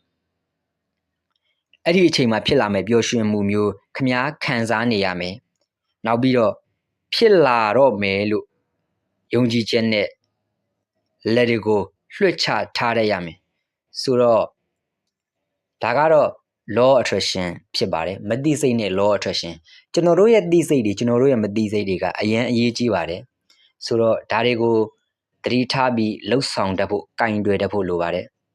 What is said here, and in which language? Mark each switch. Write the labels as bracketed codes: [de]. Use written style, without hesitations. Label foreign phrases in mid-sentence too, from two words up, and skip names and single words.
[my] အဲ့ဒီအချိန်မှာဖြစ်လာမယ်ပျော်ရွှင်မှုမျိုးခမည်းခံစားနေရမယ်နောက်ပြီးတော့ဖြစ်လာတော့မယ်လို့ယုံကြည်ချက်နဲ့လက်တွေကိုလွှတ်ချထားရမယ်ဆိုတော့ဒါကတော့ [en] law attraction [my] ဖြစ်ပါတယ်မတိစိတ်နဲ့ [en] law attraction [my] ကျွန်တော်တို့ရဲ့တိစိတ်တွေကျွန်တော်တို့ရဲ့မတိစိတ်တွေကအရင်အရေးကြီးပါတယ်ဆိုတော့ဒါတွေကိုသတိထားပြီးလှုပ်ဆောင်တတ်ဖို့ကင်တွယ်တတ်ဖို့လိုပါတယ်